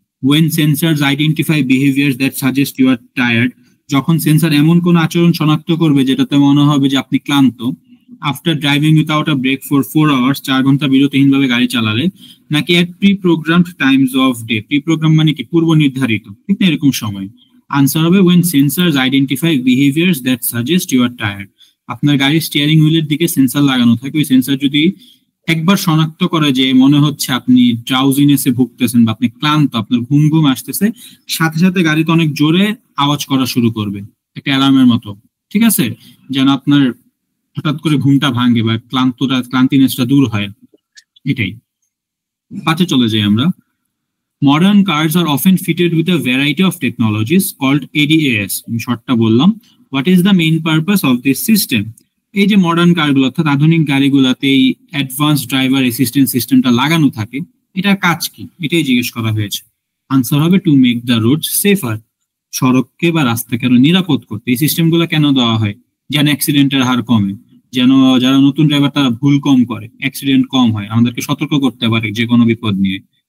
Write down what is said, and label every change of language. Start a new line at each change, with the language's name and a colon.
English: when sensors identify behaviours that suggest you are tired,
Bangla: যখন sensor এমন কোন আচরণ শনাক্ত করবে যেটাতে মনে হবে যে আপনি ক্লান্ত।
English: after driving without a break for 4 hours,
Bangla: 4 ঘন্টা বিরতিহীনভাবে গাড়ি চালালে। নাকি
English: at pre programmed times of day,
Bangla: pre programme মানে কি পূর্ব নির্ধারিত, ঠিক না, এরকম সময়। আনসার হবে
English: when sensors identify behaviors that suggest you are tired.
Bangla: আপনার গাড়ির স্টিয়ারিং হুইলের দিকে সেন্সর লাগানো থাকে, ওই সেন্সর যদি একবার শনাক্ত করে যে মনে হচ্ছে আপনি ড্রাউজিনেসে ভুগতেছেন বা আপনি ক্লান্ত, আপনার ঘুম ঘুম আসতেছে, সাথে সাথে গাড়িতে অনেক জোরে আওয়াজ করা শুরু করবে, একটা অ্যালার্মের মতো, ঠিক আছে, যেন আপনার হঠাৎ করে ঘুমটা ভাঙে বা ক্লান্তিনেসটা দূর হয়। এটাই। পাঁচে চলে যাই আমরা।
English: Modern cars are often fitted with a variety of technologies called ADAS.
Bangla: আমি শর্টটা বললাম।
English: What is the main purpose of this system?
Bangla: এই যে মডার্ন কারগুলো, অর্থাৎ আধুনিক গাড়িগুলোতে এই অ্যাডভান্স ড্রাইভার অ্যাসিস্ট্যান্ট সিস্টেমটা লাগানো থাকে, এটার কাজ কি, এটাই জিজ্ঞেস করা হয়েছে। আনসার হবে
English: to make the road safer,
Bangla: সড়ককে বা রাস্তাকে আরো নিরাপদ করতে। এই সিস্টেমগুলো কেন দেওয়া হয়? যেন অ্যাক্সিডেন্টের হার কমে, যেন যারা নতুন ড্রাইভার তারা ভুল কম করে, অ্যাক্সিডেন্ট কম হয়, আমাদেরকে সতর্ক করতে পারে যে কোনো বিপদ নিয়ে।